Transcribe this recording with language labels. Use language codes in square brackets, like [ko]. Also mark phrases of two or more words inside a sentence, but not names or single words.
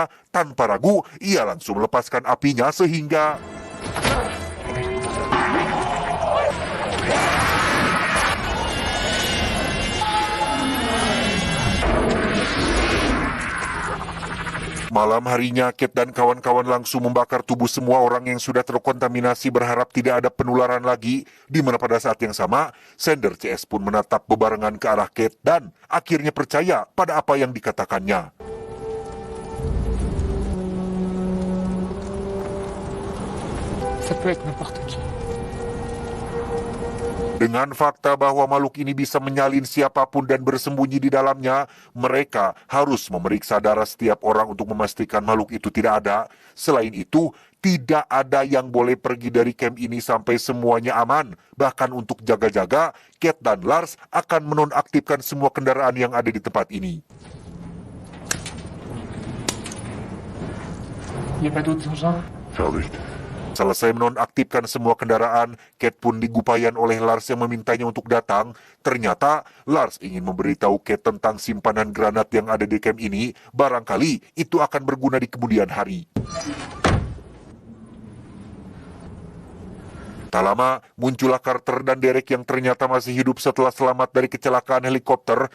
[id] Tanpa ragu, ia langsung melepaskan apinya sehingga malam harinya, Kate dan kawan-kawan langsung membakar tubuh semua orang yang sudah terkontaminasi berharap tidak ada penularan lagi, di mana pada saat yang sama, Sander CS pun menatap bebarengan ke arah Kate dan akhirnya percaya pada apa yang dikatakannya. [fr] Ça peut être n'importe qui. [id] Dengan fakta bahwa makhluk ini bisa menyalin siapapun dan bersembunyi di dalamnya, mereka harus memeriksa darah setiap orang untuk memastikan makhluk itu tidak ada. Selain itu, tidak ada yang boleh pergi dari camp ini sampai semuanya aman. Bahkan untuk jaga-jaga, Kate dan Lars akan menonaktifkan semua kendaraan yang ada di tempat ini. [fr] Il n'y a pas d'autres engins? Fertig. [id] Selesai menonaktifkan semua kendaraan, Kate pun digupayan oleh Lars yang memintanya untuk datang. Ternyata Lars ingin memberitahu Kate tentang simpanan granat yang ada di camp ini. Barangkali itu akan berguna di kemudian hari. Tak lama, muncullah Carter dan Derek yang ternyata masih hidup setelah selamat dari kecelakaan helikopter.